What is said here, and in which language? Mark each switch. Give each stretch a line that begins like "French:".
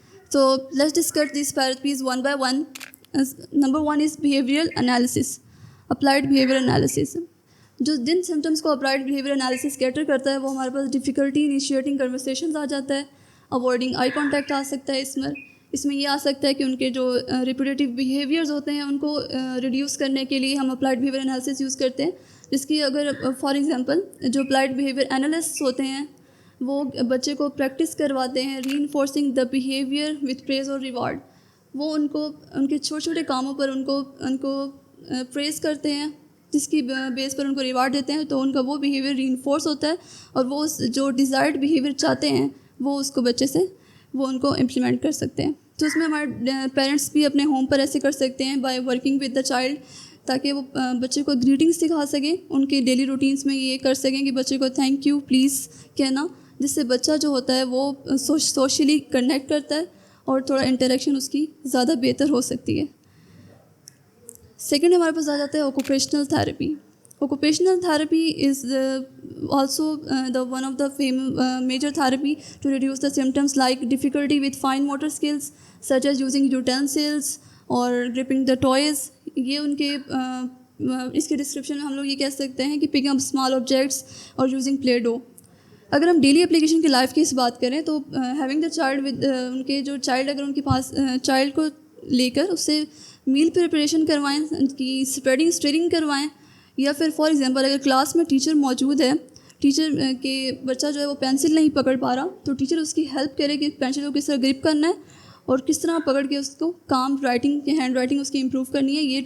English: So let's discuss these therapies one by one. Number one is behavioral analysis, applied behavior analysis.
Urdu: جو جن symptoms کو applied behaviour analysis cater کرتا ہے وہ ہمارے پاس
English: difficulty initiating conversations
Urdu: آ جاتا ہے,
English: avoiding eye contact
Urdu: آ سکتا ہے اس میں, اس میں یہ آ سکتا ہے کہ ان کے جو ریپیٹیٹیو بیہیویئرز ہوتے ہیں ان کو ریڈیوس کرنے کے لیے ہم اپلائڈ بیہیویئر انالیسس یوز کرتے ہیں، جس کی اگر فار ایگزامپل جو اپلائڈ بیہیویئر انالسٹ ہوتے ہیں وہ بچے کو پریکٹس کرواتے ہیں
English: reinforcing the behaviour with praise
Urdu: اور ریوارڈ. وہ ان کو ان کے چھوٹے چھوٹے کاموں پر ان کو پریز کرتے ہیں، جس کی بیس پر ان کو ریوارڈ دیتے ہیں، تو ان کا وہ بیہیویئر ری انفورس ہوتا ہے اور وہ جو ڈیزائرڈ بیہیویئر چاہتے ہیں وہ اس کو بچے سے وہ ان کو امپلیمنٹ کر سکتے ہیں. تو اس میں ہمارے پیرنٹس بھی اپنے ہوم پر ایسے کر سکتے ہیں
English: by working with the child,
Urdu: تاکہ وہ بچے کو گریٹنگ سکھا سکیں، ان کے ڈیلی روٹینس میں یہ کر سکیں کہ بچے کو تھینک یو پلیز کہنا، جس سے بچہ جو ہوتا ہے وہ سوشلی کنیکٹ کرتا ہے اور تھوڑا انٹریکشن اس کی زیادہ بہتر ہو سکتی ہے. سیکنڈ ہمارے پاس آ جاتا ہے اوکوپیشنل therapy.
English: Occupational therapy is also the one of the major therapy to reduce the symptoms like difficulty with fine motor skills such as using utensils اور gripping the toys.
Urdu: یہ ان کے اس کے ڈسکرپشن میں ہم لوگ یہ کہہ سکتے ہیں کہ
English: picking up small objects
Urdu: اور
English: Using play dough.
Urdu: اگر ہم ڈیلی اپلیکیشن کی لائف کی اس بات کریں تو
English: having the child with
Urdu: in کے جو چائلڈ اگر ان کے پاس چائلڈ کو لے کر اس سے میل پریپریشن کروائیں، ان کی اسٹیئرنگ کروائیں، یا پھر فار ایگزامپل اگر کلاس میں ٹیچر موجود ہے، ٹیچر کے بچہ جو ہے وہ پینسل نہیں پکڑ پا رہا تو ٹیچر اس کی ہیلپ کرے کہ پینسل کو کس طرح گرپ کرنا ہے اور کس طرح پکڑ کے اس کو کام رائٹنگ کی ہینڈ رائٹنگ اس کی امپروو کرنی ہے.